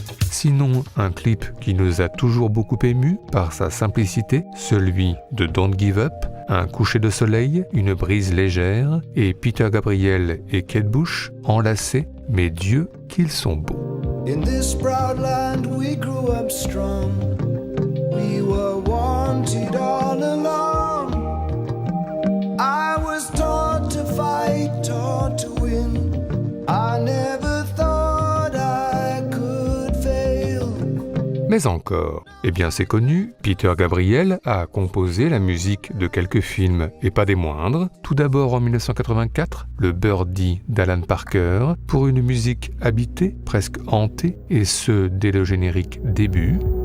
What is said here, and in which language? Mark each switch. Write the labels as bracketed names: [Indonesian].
[French] Sinon, un clip qui nous a toujours beaucoup émus par sa simplicité, celui de Don't Give Up, un coucher de soleil, une brise légère, et Peter Gabriel et Kate Bush enlacés, mais Dieu qu'ils sont beaux. [English] In this proud land we grew up strong. We were wanted all along. I was taught to fight, taught to win. I never thought I could fail. [French] Mais encore, eh bien c'est connu, Peter Gabriel a composé la musique de quelques films, et pas des moindres. Tout d'abord en 1984, le Birdie d'Alan Parker, pour une musique habitée, presque hantée, et ce dès le générique début.